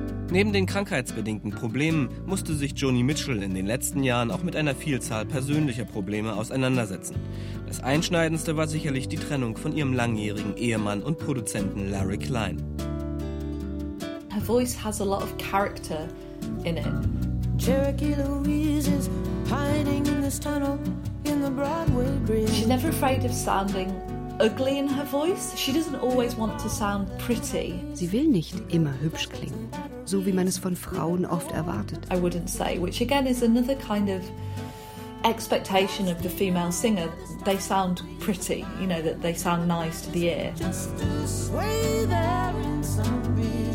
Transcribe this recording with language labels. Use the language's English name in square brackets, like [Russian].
[German] Neben den krankheitsbedingten Problemen musste sich Joni Mitchell in den letzten Jahren auch mit einer Vielzahl persönlicher Probleme auseinandersetzen. Das Einschneidendste war sicherlich die Trennung von ihrem langjährigen Ehemann und Produzenten Larry Klein. [English] Her voice has a lot of character in it. Cherokee Louise is hiding in this tunnel in the Broadway green. She's never afraid of sounding ugly in her voice. She doesn't always want to sound pretty. [German] Sie will nicht immer hübsch klingen, so wie man es von Frauen oft erwartet. [English] I wouldn't say, which again is another kind of expectation of the female singer. They sound pretty, you know, that they sound nice to the ear. Just to sway there in some breeze.